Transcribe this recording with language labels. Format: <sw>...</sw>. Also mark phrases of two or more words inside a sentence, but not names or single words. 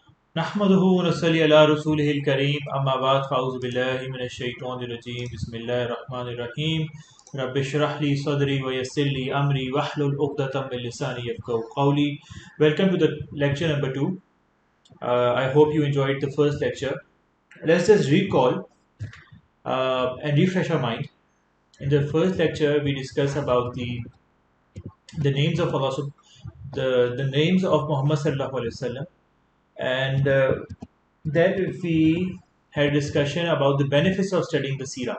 <ar>نحمده ونصلي على رسوله الكريم أما بعد فأعوذ بالله من الشيطان الرجيم بسم الله الرحمن الرحيم رب اشرح لي صدري ويسر لي أمري واحلل عقدة من لساني يفقهوا قولي.</ar> <en>Welcome to the lecture number 2. I hope you enjoyed the first lecture. Let's just recall and refresh our mind. In the first lecture we discussed about the names of Allah, the names of Muhammad</en> <ar>صلى الله عليه وسلم,</ar> <en>and then we had a discussion about the benefits of studying the Sira.</en>